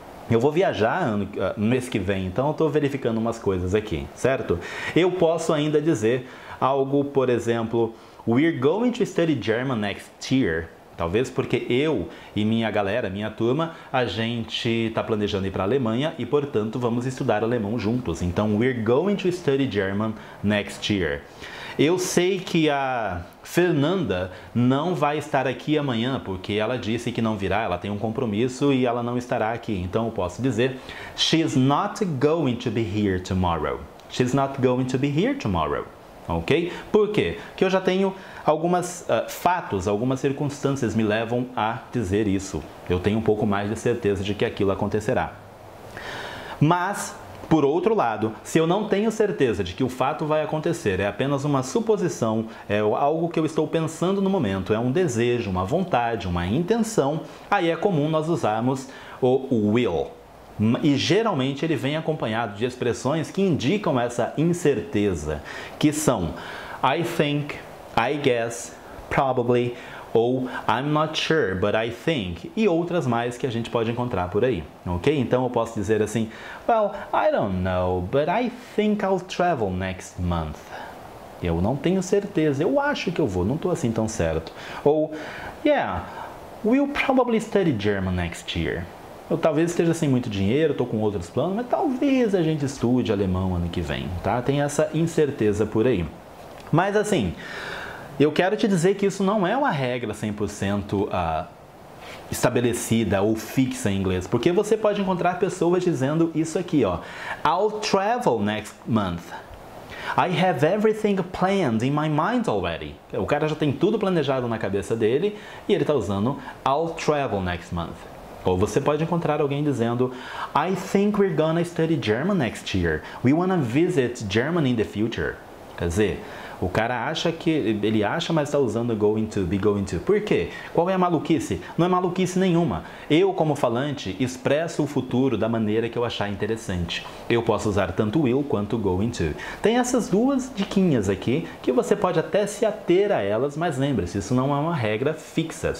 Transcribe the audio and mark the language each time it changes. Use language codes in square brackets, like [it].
[pt] Eu vou viajar no mês que vem, então eu estou verificando umas coisas aqui, certo? Eu posso ainda dizer algo, por exemplo, [en] we're going to study German next year. [pt] Talvez porque eu e minha galera, minha turma, a gente está planejando ir para a Alemanha e, portanto, vamos estudar alemão juntos. Então, [en] we're going to study German next year. [pt] Eu sei que a Fernanda não vai estar aqui amanhã, porque ela disse que não virá, ela tem um compromisso e ela não estará aqui. Então, eu posso dizer, [en] she's not going to be here tomorrow. She's not going to be here tomorrow. [pt] Ok? Por quê? Porque eu já tenho algumas fatos, algumas circunstâncias me levam a dizer isso. Eu tenho um pouco mais de certeza de que aquilo acontecerá. Mas Por outro lado, se eu não tenho certeza de que o fato vai acontecer, é apenas uma suposição, é algo que eu estou pensando no momento, é um desejo, uma vontade, uma intenção, aí é comum nós usarmos o will. E geralmente ele vem acompanhado de expressões que indicam essa incerteza, que são I think, I guess, probably, ou [en] I'm not sure, but I think, [pt] e outras mais que a gente pode encontrar por aí, ok? Então eu posso dizer assim, [en] well, I don't know, but I think I'll travel next month. [pt] Eu não tenho certeza, eu acho que eu vou, não estou assim tão certo. Ou, [en] yeah, we'll probably study German next year. [pt] Eu talvez esteja sem muito dinheiro, estou com outros planos, mas talvez a gente estude alemão ano que vem, tá? Tem essa incerteza por aí. Mas assim, eu quero te dizer que isso não é uma regra 100% estabelecida ou fixa em inglês, porque você pode encontrar pessoas dizendo isso aqui, ó. [en] I'll travel next month. I have everything planned in my mind already. [pt] O cara já tem tudo planejado na cabeça dele e ele está usando [en] I'll travel next month. [pt] Ou você pode encontrar alguém dizendo [en] I think we're gonna study German next year. We wanna visit Germany in the future. [pt] Quer dizer, o cara acha que... ele acha, mas está usando going to, be going to. Por quê? Qual é a maluquice? Não é maluquice nenhuma. Eu, como falante, expresso o futuro da maneira que eu achar interessante. Eu posso usar tanto will quanto going to. Tem essas duas diquinhas aqui, que você pode até se ater a elas, mas lembre-se, isso não é uma regra fixa.